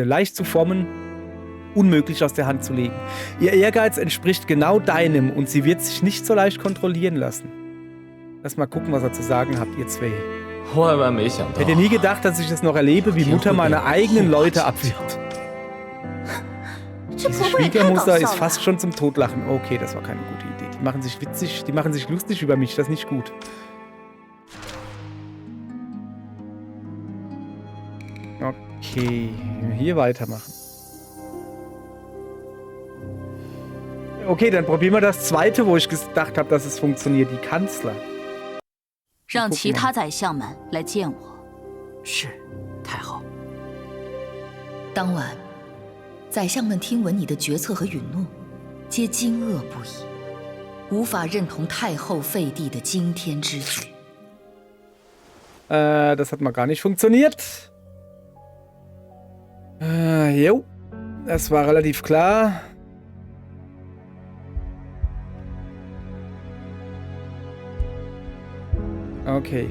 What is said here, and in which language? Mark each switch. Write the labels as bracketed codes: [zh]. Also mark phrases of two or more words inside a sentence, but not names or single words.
[de] Leicht zu formen, unmöglich aus der Hand zu legen. Ihr Ehrgeiz entspricht genau deinem und sie wird sich nicht so leicht kontrollieren lassen. Lass mal gucken, was ihr zu sagen habt, ihr zwei. Hätte nie gedacht, dass ich das noch erlebe, wie Mutter meine eigenen Leute abwirft. [zh] 这 [de] Diese [zh] 婆婆也太搞 [de] Schwiegermutter [zh] 笑 [de] ist [zh] 了。 [de] fast schon zum Totlachen. Okay, das war keine gute Idee. Die machen sich witzig, die machen sich lustig über mich. Das ist nicht gut. Okay, hier weitermachen. Okay, dann probieren wir das zweite, wo ich gedacht habe, dass es funktioniert. Die Kanzler. [zh] 让其他宰相们来见我。是，太后。当晚，宰相们听闻你的决策和允诺，皆惊愕不已，无法认同太后废帝的惊天之举。 [de] Das hat mal gar nicht funktioniert. Jo, das war relativ klar. Okay.